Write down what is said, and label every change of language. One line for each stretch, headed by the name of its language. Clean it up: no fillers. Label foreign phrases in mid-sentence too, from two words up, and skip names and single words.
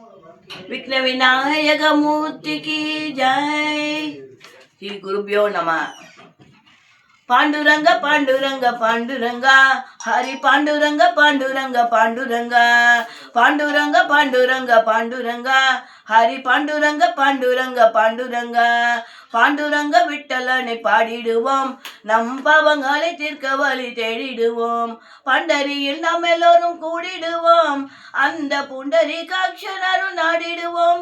Telugu: విఘ్న వినాయక మూర్తికి జై. శ్రీ గురుభ్యో నమః. పాండురంగ పాండురంగ పాండురంగ హరి పాండురంగ పాండురంగ పాండురంగ పాండురంగ పాండురంగ పాండురంగ
Tamil: ஹரி பாண்டுரங்க பாண்டுரங்க பாண்டுரங்க பாண்டுரங்க விட்டலனை பாடிடுவோம், நம் பாவங்களை தீர்க்க வழி தேடிடுவோம். பண்டரியில் நாம் எல்லோரும் கூடிடுவோம், அந்த புண்டரி காட்சனரும் நாடிடுவோம்.